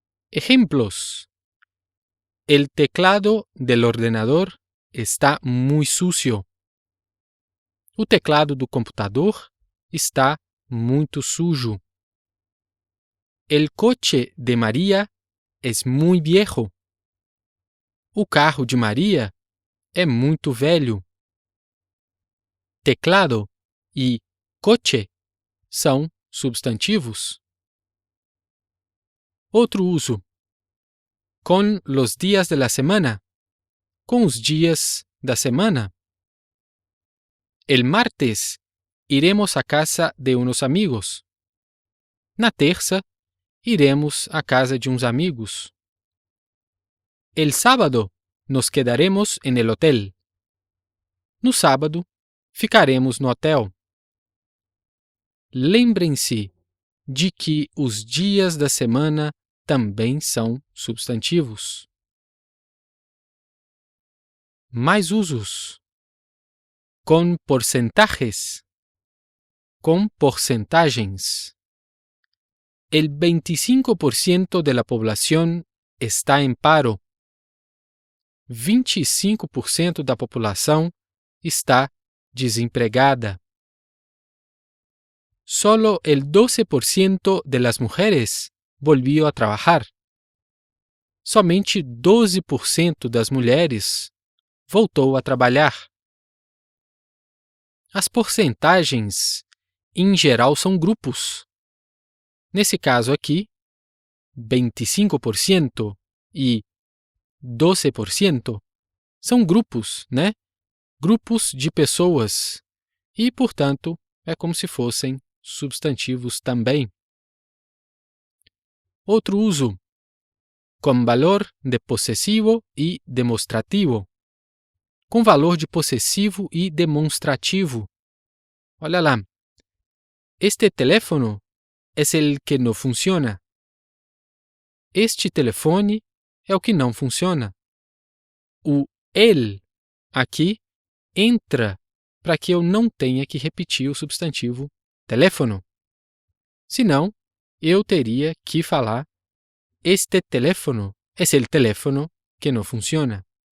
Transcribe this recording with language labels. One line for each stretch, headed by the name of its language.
Spanish: Ejemplos: el teclado del ordenador está muy sucio.
Portuguese: O teclado do computador está muito sujo.
Spanish: El coche de María es muy viejo.
Portuguese: O carro de Maria é muito velho. Teclado e coche são substantivos. Outro uso:
Spanish: con los días de la semana,
Portuguese: com os dias da semana.
Spanish: El martes iremos a casa de unos amigos.
Portuguese: Na terça, iremos à casa de uns amigos.
Spanish: El sábado nos quedaremos en el hotel.
Portuguese: No sábado, ficaremos no hotel. Lembrem-se de que os dias da semana também são substantivos. Mais usos: com porcentajes, com porcentagens.
Spanish: El 25% de la población está en paro.
Portuguese: 25% da população está desempregada.
Spanish: Solo el 12% de las mujeres volvió a trabajar.
Portuguese: Somente 12% das mulheres voltou a trabalhar. As porcentagens, em geral, são grupos. Nesse caso aqui, 25% e 12% são grupos, né? Grupos de pessoas. E, portanto, é como se fossem substantivos também. Outro uso: com valor de possessivo e demonstrativo. Com valor de possessivo e demonstrativo. Olha lá.
Spanish: Este teléfono es el que no funciona.
Portuguese: Este telefone é o que não funciona. O el aqui entra para que eu não tenha que repetir o substantivo teléfono. Senão, eu teria que falar
Spanish: este teléfono es el teléfono que no funciona.